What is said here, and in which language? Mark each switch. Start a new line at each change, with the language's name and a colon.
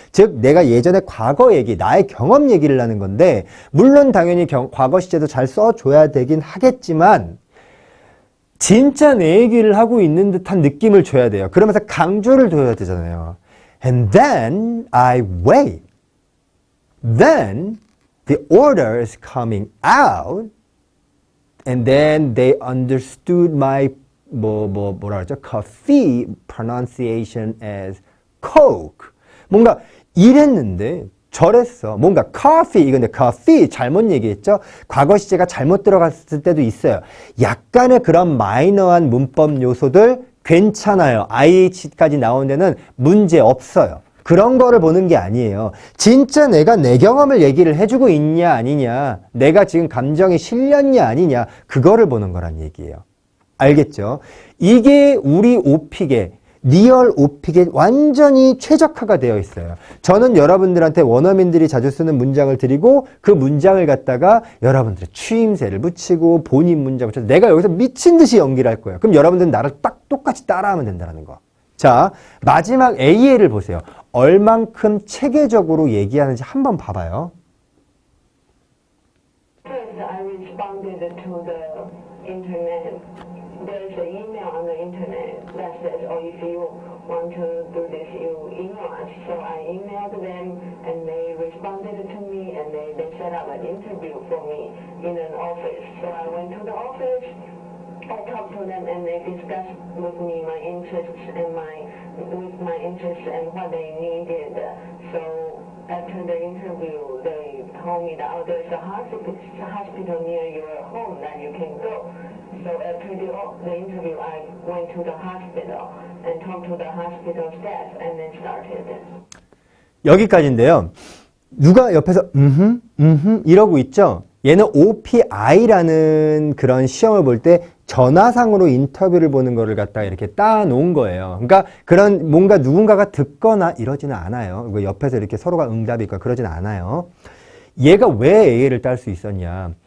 Korean: 즉 내가 예전에 과거 얘기, 나의 경험 얘기를 하는 건데 물론 당연히 과거 시제도 잘 써줘야 되긴 하겠지만 진짜 내 얘기를 하고 있는 듯한 느낌을 줘야 돼요. 그러면서 강조를 둬야 되잖아요.
English: And then I wait. Then the order is coming out. And then they understood my
Korean: 뭐라 그러죠?
English: coffee pronunciation as Coke.
Korean: 뭔가 이랬는데 저랬어. 뭔가 coffee 이건데 coffee 잘못 얘기했죠? 과거 시제가 잘못 들어갔을 때도 있어요. 약간의 그런 마이너한 문법 요소들 괜찮아요. IH까지 나온 데는 문제 없어요. 그런 거를 보는 게 아니에요. 진짜 내가 내 경험을 얘기를 해주고 있냐 아니냐, 내가 지금 감정이 실렸냐 아니냐, 그거를 보는 거란 얘기예요. 알겠죠? 이게 우리 오픽의 리얼 오픽에 완전히 최적화가 되어 있어요. 저는 여러분들한테 원어민들이 자주 쓰는 문장을 드리고 그 문장을 갖다가 여러분들의 추임새를 붙이고 본인 문장 붙여서 내가 여기서 미친 듯이 연기를 할 거예요. 그럼 여러분들은 나를 딱 똑같이 따라하면 된다는 거. 자, 마지막 AL을 보세요. 얼만큼 체계적으로 얘기하는지 한번 봐봐요.
English: I responded to the internet. There's an email on the internet that says, "Oh, if you want to do this, you email us." So I emailed them, and they responded to me, and they set up an interview for me in an office. So I went to the office. I talked to them and they discussed with me my interests and my interests and what they needed. So after the interview, they told me that there's a hospital near your home that you can go. So after the interview, I went to the hospital and talked to the hospital staff and then started.
Korean: 여기까지인데요. 누가 옆에서 이러고 있죠? 얘는 OPI라는 그런 시험을 볼 때 전화상으로 인터뷰를 보는 거를 갖다가 이렇게 따놓은 거예요. 그러니까 그런 뭔가 누군가가 듣거나 이러지는 않아요. 옆에서 이렇게 서로가 응답이 있거나 그러지는 않아요. 얘가 왜 AL을 딸 수 있었냐.